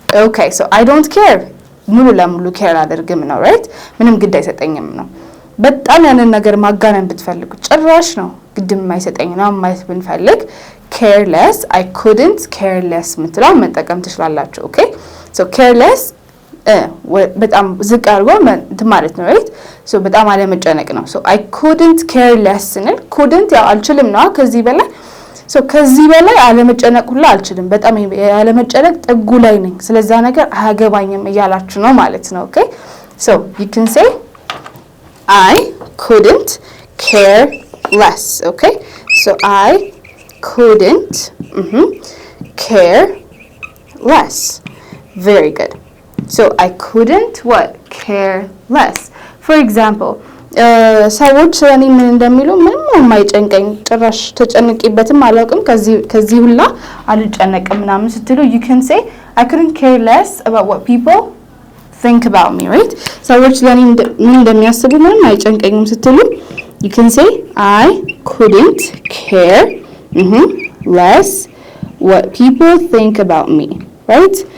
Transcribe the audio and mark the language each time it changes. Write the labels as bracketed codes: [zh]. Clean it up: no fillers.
[en] Okay, so I don't care [am] ሙሉ ለሙሉ [en] care [am] አደርግም ነው, [en] right? [am] ምንም ግድ አይሰጠኝም ነው። በጣም ያንን ነገር ማጋነን ብትፈልጉ ጭራሽ ነው ግድም የማይሰጠኝ ነው ማለት ብንፈልግ careless [en] I couldn't care less [am] ምትለው መጠቀም ትችላላችሁ። [en] Okay, so careless [am] በጣም ዝቅ አድርጎ ማለት ነው, right? So በጣም አለመጨነቅ ነው። So I couldn't care less ስንል couldn't ያው አልችልም ነው ከዚህ በላይ so ከዚህ በላይ አለመጨነቅ ሁሉ አልችልም በጣም አለመጨነቅ ጥጉ ላይ ነኝ ስለዛ ነገር አያገባኝም እያላችሁ ነው ማለት ነው። [en] Okay, so you can say I couldn't care less. Okay, so I couldn't care less. Very good. So I couldn't what? Care less. [am] For example, ሰዎች እኔ ምን እንደሚሉ ምንም የማይጨንቀኝ ጭራሽ ተጨንቄበትም አላውቅም ከዚህ ሁላ አልጨነቅም ምናምን ስትሉ [en] you can say I couldn't care less about what people think about me, right? [am] ሰዎች ለኔ ምን እንደሚያስቡ ምንም አይጨንቀኝም ስትሉ [en] you can say I couldn't care less what people think about me, right?